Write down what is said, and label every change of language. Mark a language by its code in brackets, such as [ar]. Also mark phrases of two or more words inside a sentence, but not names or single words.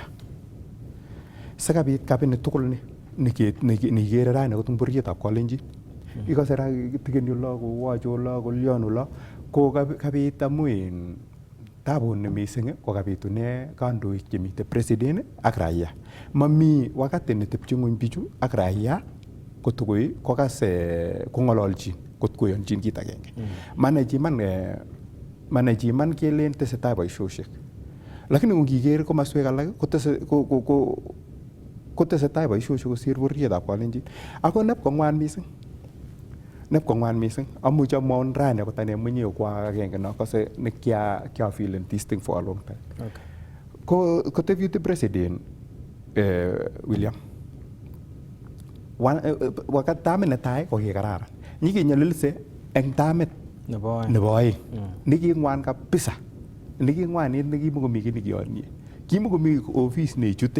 [kln] Sakabit kabinet tugul nikikere rani akot eng bororietab Kalenjin. Ikose ra tikeni ola kowache ola kolyon ola ko kabit amu tabut ne mising ko kabitune kandoik chemite president ak raia. Mami wakati netepche ng'ony bichu ak raia kotokoi kokas kong'ololchin kot koyonchin kit agenge. Manage iman kelen tesetai boisiosiek. Lakini ngiker komaswek alak kotesetai boisiosiek kosir bororietab Kalenjin. Ako nepko ng'wan mising. Amuche amwaun rani akot ane mwenyewe kwa agenge nakase nekia [en] feeling this thing for a long time. [kln] Okay. Ko [en] deputy president [kln] William wakat tamit netai ko kikararan. Nyikinyalilse eng tamit nebo aeng. Niking'wan kabisa. Niking'wanit nekimukomi ki nekiyonye. Kimukomi office neichute.